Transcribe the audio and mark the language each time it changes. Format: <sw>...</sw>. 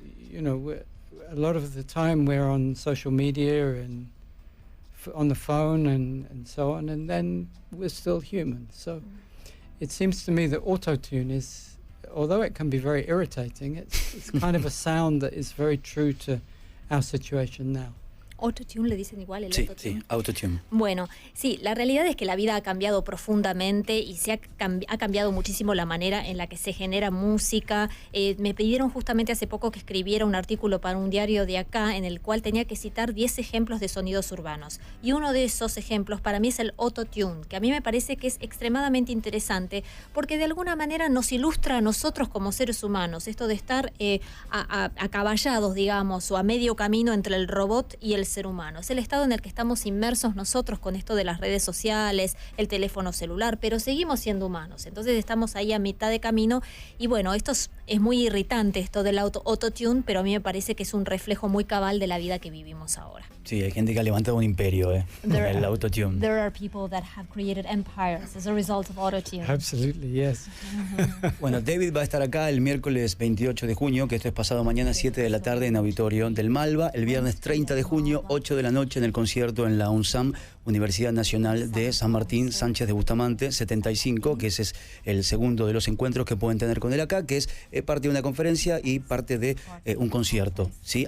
<en>You know, a lot of the time we're on social media and on the phone and so on, and then we're still human. So it seems to me that auto-tune is, although it can be very irritating, it's kind of a sound that is very true to our situation now.</en> <es>Autotune le dicen igual, el sí, autotune. Sí, autotune. Bueno, sí, la realidad es que la vida ha cambiado profundamente y ha cambiado muchísimo la manera en la que se genera música. Me pidieron justamente hace poco que escribiera un artículo para un diario de acá en el cual tenía que citar 10 ejemplos de sonidos urbanos. Y uno de esos ejemplos para mí es el autotune, que a mí me parece que es extremadamente interesante porque de alguna manera nos ilustra a nosotros como seres humanos, esto de estar acaballados, digamos, o a medio camino entre el robot y el ser humano. Es el estado en el que estamos inmersos nosotros con esto de las redes sociales, el teléfono celular, pero seguimos siendo humanos. Entonces estamos ahí a mitad de camino y bueno, esto es muy irritante, esto del autotune, pero a mí me parece que es un reflejo muy cabal de la vida que vivimos ahora. Sí, hay gente que ha levantado un imperio, el autotune.</es> <en>There are people that have created empires as a result of autotune. Absolutely, yes.</en> <es>Bueno, David va a estar acá el miércoles 28 de junio, que esto es pasado mañana, 7 de la tarde en Auditorio del Malva. El viernes 30 de junio, 8 de la noche en el concierto en la UNSAM, Universidad Nacional de San Martín Sánchez de Bustamante, 75, que ese es el segundo de los encuentros que pueden tener con él acá, que es parte de una conferencia y parte de un concierto. ¿Sí?</es>